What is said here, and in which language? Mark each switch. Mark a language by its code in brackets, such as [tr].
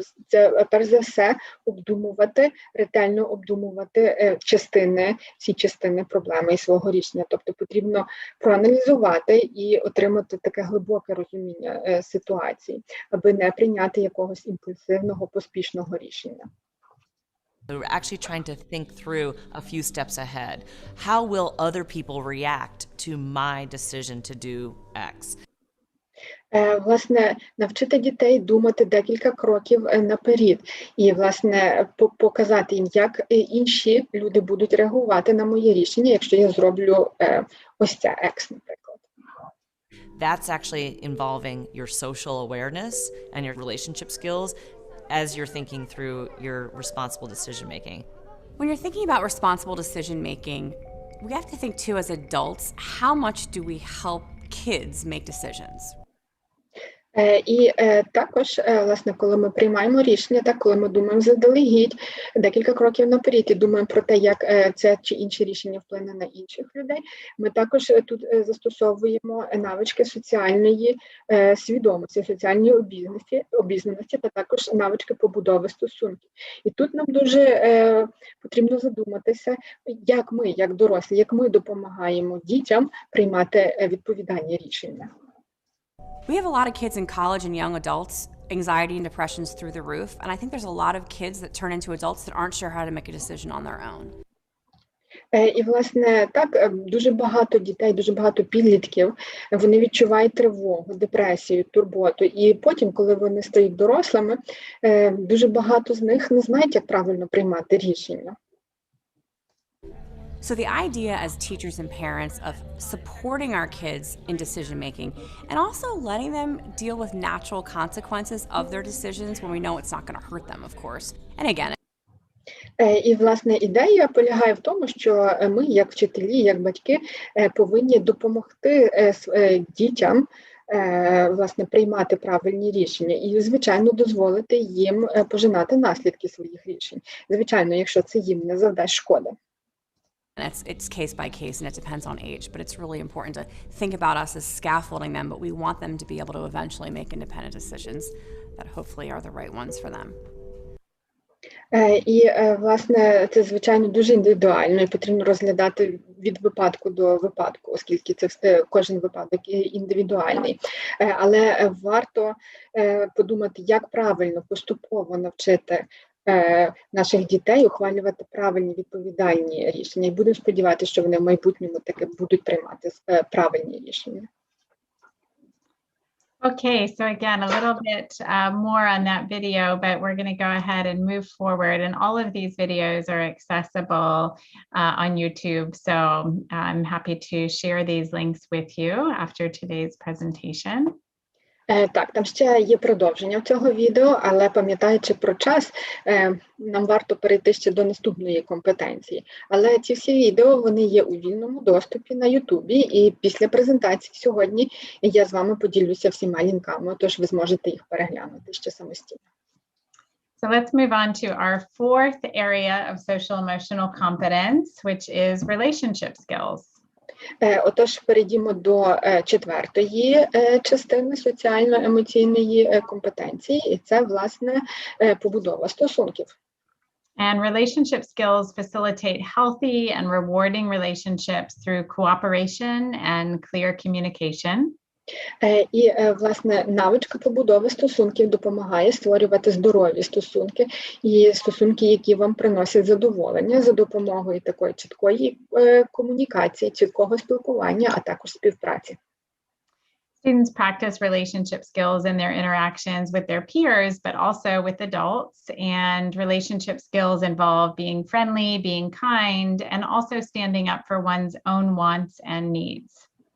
[uk] Це, перш за все, ретельно обдумувати всі частини проблеми і свого рішення. Тобто потрібно проаналізувати і отримати таке глибоке розуміння ситуації, аби не прийняти якогось імпульсивного, поспішного рішення. [en] we're actually trying to think through a few steps ahead. How will other people react to my decision to do X? [uk] Власне, навчити дітей думати декілька кроків наперед і, власне, показати їм, як інші люди будуть реагувати на моє рішення, якщо я зроблю ось це X, наприклад. [en] That's actually involving your social awareness and your relationship skills as you're thinking through your responsible decision making. When you're thinking about responsible decision making, we have to think too as adults, how much do we help kids make decisions? [uk] І також, власне, коли ми приймаємо рішення, коли ми думаємо заздалегідь, декілька кроків наперед і думаємо про те, як це чи інше рішення вплине на інших людей, ми також тут застосовуємо навички соціальної свідомості, соціальної обізнаності та також навички побудови стосунків. І тут нам дуже потрібно задуматися, як ми, як дорослі, як ми допомагаємо дітям приймати відповідальні рішення. [en] We have a lot of kids in college and young adults, anxiety and depression's through the roof, and I think there's a lot of kids that turn into adults that aren't sure how to make a decision on their own. [uk] І, власне, так, дуже багато дітей, дуже багато підлітків, вони відчувають тривогу, депресію, турботу. І потім, коли вони стають дорослими, дуже багато з них не знають, як правильно приймати рішення. [en] So the idea as teachers and parents of supporting our kids in decision making and also letting them deal with natural consequences of their decisions when we know it's not going to hurt them, of course. And again, [uk] І, власне, ідея полягає в тому, що ми, як вчителі, як батьки, повинні допомогти дітям, власне, приймати правильні рішення і, звичайно, дозволити їм пожинати наслідки своїх рішень. Звичайно, якщо це їм не завдасть шкоди. [en] it's case by case and it depends on age, but it's really important to think about us as scaffolding them, but we want them to be able to eventually make independent decisions that hopefully are the right ones for them. [uk] І, власне, це, звичайно, дуже індивідуально і потрібно розглядати від випадку до випадку, оскільки це кожен випадок індивідуальний. Але варто подумати, як правильно поступово навчити наших дітей ухвалювати правильні відповідальні рішення. І будемо сподіватися, що вони в майбутньому таки будуть приймати правильні рішення. [en] Okay, so again, a little bit more on that video, but we're going to go ahead and move forward. And all of these videos are accessible on YouTube. So I'm happy to share these links with you after today's presentation. [uk] Так, там ще є продовження цього відео, але пам'ятаючи про час, нам варто перейти ще до наступної компетенції. Але ці всі відео, вони є у вільному доступі на Ютубі, і після презентації сьогодні я з вами поділюся всіма лінками, тож ви зможете їх переглянути ще самостійно. [en] So let's move on to our fourth area of social emotional competence, which is relationship skills. [uk] Отож, перейдімо до четвертої частини соціально-емоційної компетенції, і це, власне, побудова стосунків. [en] And relationship skills facilitate healthy and rewarding relationships through cooperation and clear communication. [uk] І, власне, навичка побудови стосунків допомагає створювати здорові стосунки і стосунки, які вам приносять задоволення за допомогою такої чіткої комунікації, чіткого спілкування, а також співпраці. [en] Students practice relationship skills in their interactions with their peers, but also with adults. And relationship skills involve being friendly, being kind, and also standing up for one's own wants and needs.